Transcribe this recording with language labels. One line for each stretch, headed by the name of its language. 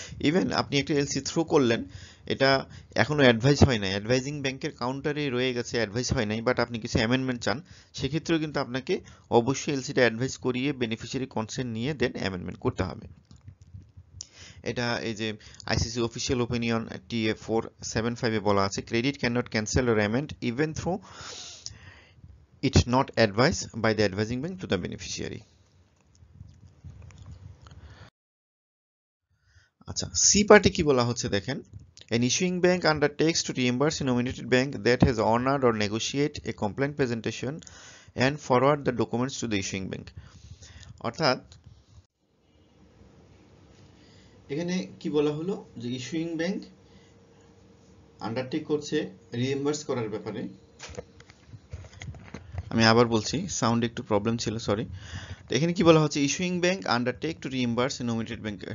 Bangla: Even আপনি একটা LC through করলেন, এটা এখনো অ্যাডভাইস হয় নাই, অ্যাডভাইজিং ব্যাংকের কাউন্টারে রয়ে গেছে, অ্যাডভাইস হয় নাই, বাট আপনি কিছু অ্যামেন্ডমেন্ট চান, সেক্ষেত্রেও কিন্তু আপনাকে অবশ্যই এলসিটা অ্যাডভাইস করিয়ে বেনিফিশিয়ারি কনসেন্ট নিয়ে দেন অ্যামেন্ডমেন্ট করতে হবে। এটা এই যে আইসিসি অফিসিয়াল ওপিনিয়ন TA 475 এ বলা আছে,
English: Credit can not cancel or amend even through it not advise by the advising bank to the beneficiary.
Bangla: আচ্ছা, সি পার্টে কি বলা হচ্ছে দেখেন,
English: an issuing bank undertakes to reimburse a nominated bank that has honored or negotiate a complaint presentation and forward the documents to the issuing bank।
Bangla: অর্থাৎ এখানে কি বলা হলো যে ইস্যুইং ব্যাংক আন্ডারটেক করছে রিএম্বার্স করার ব্যাপারে। আমি আবার বলছি, সাউন্ড একটু প্রবলেম ছিল, সরি। তো এখানে কি বলা হচ্ছে,
English: Issuing bank undertake to reimburse nominated bank.